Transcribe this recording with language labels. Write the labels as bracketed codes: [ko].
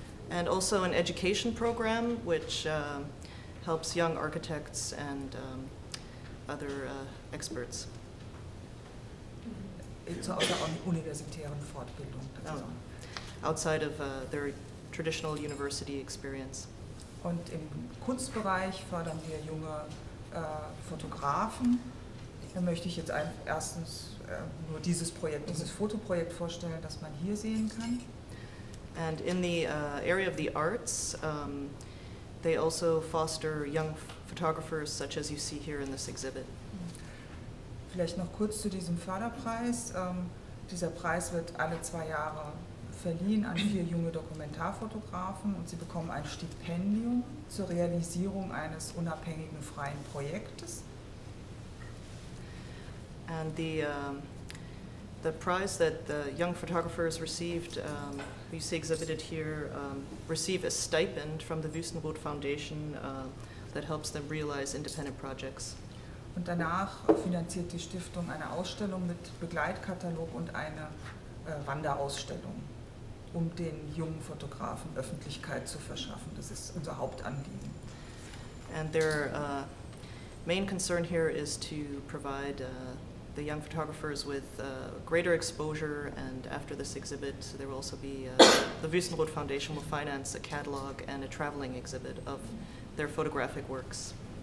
[en] And also an education program which helps young architects and other experts. [de] Zur außeruniversitären Fortbildung. [en] Outside of their traditional university experience. [de] Und im Kunstbereich fördern wir junge Fotografen. Da möchte ich jetzt erstens nur dieses Fotoprojekt vorstellen, das man hier sehen kann. [en] And in the area of the arts, they also foster young photographers such as you see here in this exhibit. [de] Vielleicht noch kurz zu diesem Förderpreis. Dieser Preis wird alle 2 Jahre verliehen an 4 junge Dokumentarfotografen und sie bekommen ein Stipendium zur Realisierung eines unabhängigen freien Projektes. [en] And the prize that the young photographers received, who you see exhibited here, receive a stipend from the Wüstenrot Foundation that helps them realize independent projects. [de] Und danach finanziert die Stiftung eine Ausstellung mit Begleitkatalog und eine Wanderausstellung, um den jungen Fotografen Öffentlichkeit zu verschaffen. Das ist unser Hauptanliegen. [en] And their main concern here is to provide the young photographers with greater exposure, and after this exhibit there will also be, the Wüstenrot Foundation will finance a catalog and a traveling exhibit of their photographic works.